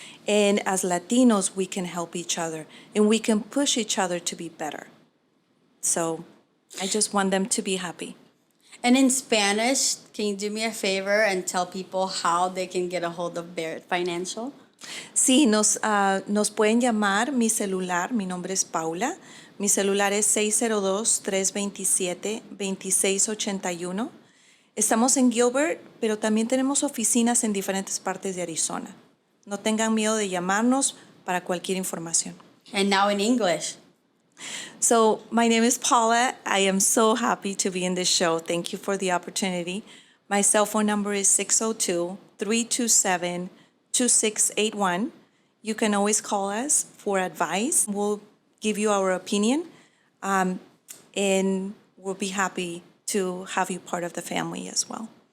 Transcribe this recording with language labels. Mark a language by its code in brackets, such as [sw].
[en] And as Latinos, we can help each other and we can push each other to be better. So I just want them to be happy. And in Spanish, can you do me a favor and tell people how they can get a hold of Barrett Financial? [es] Sí, nos pueden llamar. Mi celular, mi nombre es Paula. Mi celular es 602-327-2681. Estamos en Gilbert, pero también tenemos oficinas en diferentes partes de Arizona. No tengan miedo de llamarnos para cualquier información. [en] And now in English. So, my name is Paula. I am so happy to be in this show. Thank you for the opportunity. My cell phone number is 602-327-2681. You can always call us for advice. We'll give you our opinion, and we'll be happy to have you part of the family as well.